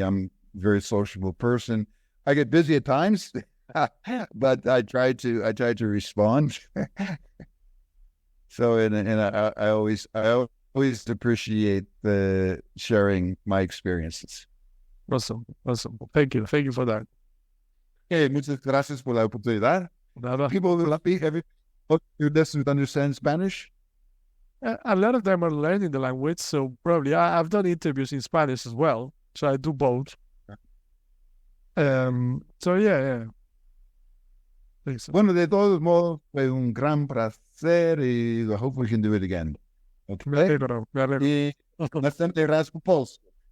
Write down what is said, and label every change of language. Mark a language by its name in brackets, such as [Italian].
[English] I'm a very sociable person. I get busy at times, but I try to respond. So and I always appreciate the sharing my experiences. Awesome. Thank you for that. [Spanish] Okay, muchas gracias por la oportunidad. Nada. [English] People will speak every you listen to understand Spanish. A lot of them are learning the language, so probably I've done interviews in Spanish as well, so I do both. So yeah. So. [Spanish] Bueno, de todos modos, fue un gran placer y [English] I hope we can do it again. Okay. [Spanish] Me alegro. [Polish] I następny raz po polsku.